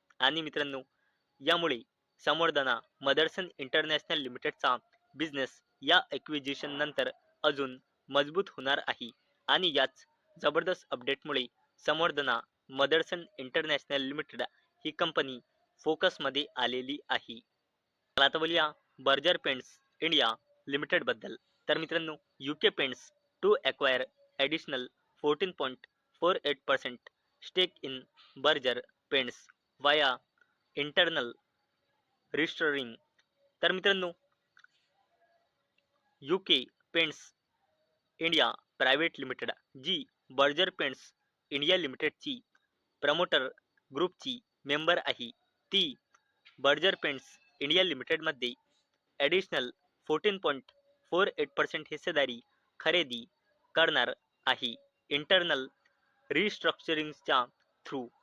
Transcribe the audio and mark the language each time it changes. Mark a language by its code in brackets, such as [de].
[mr] आणि मित्रांनो, यामुळे संवर्धना मदरसन इंटरनॅशनल लिमिटेडचा बिझनेस या ॲक्विजिशन नंतर अजून मजबूत होणार आहे. आणि याच जबरदस्त अपडेटमुळे संवर्धना मदरसन इंटरनॅशनल लिमिटेड ही कंपनी फोकसमध्ये आलेली आहे. चला आता बोलूया बर्जर पेंट्स इंडिया लिमिटेड बद्दल. तर मित्रांनो, [en] UK paints to acquire additional 14.48% stake in Berger paints via internal restoring. [mr] तर मित्रांनो, UK paints India private limited जी Berger paints India लिमिटेडची promoter ग्रुपची member आहे, ती बर्जर पेंट्स इंडिया लिमिटेडमध्ये ॲडिशनल 14.48% हिस्सेदारी खरेदी करणार आहे इंटरनल रिस्ट्रक्चरिंगच्या थ्रू.